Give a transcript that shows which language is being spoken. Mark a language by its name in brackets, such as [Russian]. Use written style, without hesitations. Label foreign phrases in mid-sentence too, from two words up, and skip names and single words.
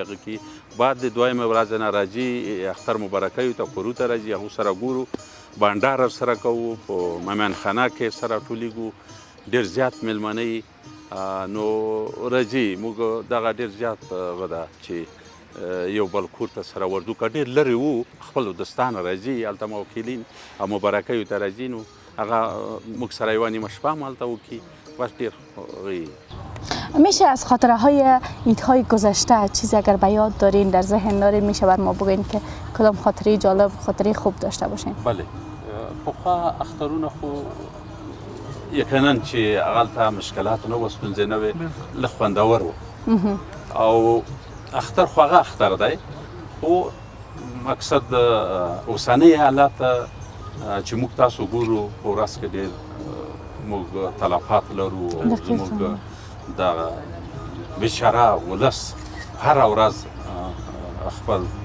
[Pashto] هغه کې بعد د دویمه ورځ نه راځي اختر مبارکیو ته کورو ته راځي، هغو سره ګورو، بانډار سره کوو، په مهمانخانه کې سره ټولېږو، ډېر زیات میلمانه یي نو راځي. موږ دغه ډېر زیات هغه ده چې یو بل کور ته سره ورځو. که ډېر لرې وو خپلو دوستانو راځي، هلته موکلین او مبارکیو ته راځي، نو هغه موږ سره یوه نیمه شپه هم هلته وکړي بس ډېر [Persian] میشه از خاطره های ایدهای گذشته چیزی اگر به یاد دارین در ذهن دارین میشه بر ما بگین که کدام خاطره جالب خاطره خوب داشته باشین؟ [Pashto] بله پخوا اخترونه خو یقینا چې هغلته مشکلات نه وه ستونزې نه وې لږ خوندور و او اختر خو هغه اختر دی خو مقصد اوسنۍ حالت چې موږ تاسو ګورو په ورځ کې ډېر موږ تلفات لرو او زموږ دغه بېچاره ولس هره ورځ خپل